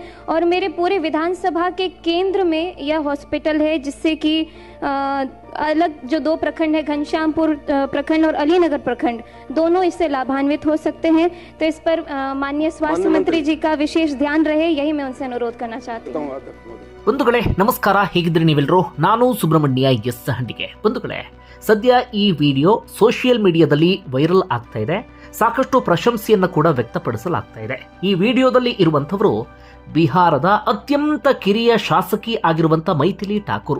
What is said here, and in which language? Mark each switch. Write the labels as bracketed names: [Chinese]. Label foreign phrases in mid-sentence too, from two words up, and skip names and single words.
[Hindi] और मेरे पूरे विधानसभा के केंद्र में यह हॉस्पिटल है, जिससे कि अलग जो 2 प्रखंड है, घनश्यामपुर प्रखंड और अलीनगर प्रखंड, दोनों इससे लाभान्वित हो सकते हैं। तो इस पर माननीय स्वास्थ्य मंत्री जी का विशेष ध्यान रहे, यही मैं उनसे अनुरोध करना चाहती हूँ। [Kannada] ಬಂಧುಗಳೇ ನಮಸ್ಕಾರ, ಹೇಗಿದ್ರಿ ನೀವೆಲ್ಲರೂ? ನಾನು ಸುಬ್ರಹ್ಮಣ್ಯ ಎಸ್ ಹಂಡಿಗೆ. ಬಂಧುಗಳೇ, ಸದ್ಯ ಈ ವಿಡಿಯೋ ಸೋಷಿಯಲ್ ಮೀಡಿಯಾದಲ್ಲಿ ವೈರಲ್ ಆಗ್ತಾ ಇದೆ, ಸಾಕಷ್ಟು ಪ್ರಶಂಸೆಯನ್ನು ಕೂಡ ವ್ಯಕ್ತಪಡಿಸಲಾಗ್ತಾ ಇದೆ. ಈ ವಿಡಿಯೋದಲ್ಲಿ ಇರುವಂತವರು ಬಿಹಾರದ ಅತ್ಯಂತ ಕಿರಿಯ ಶಾಸಕಿ ಆಗಿರುವಂತ ಮೈಥಿಲಿ ಠಾಕೂರ್.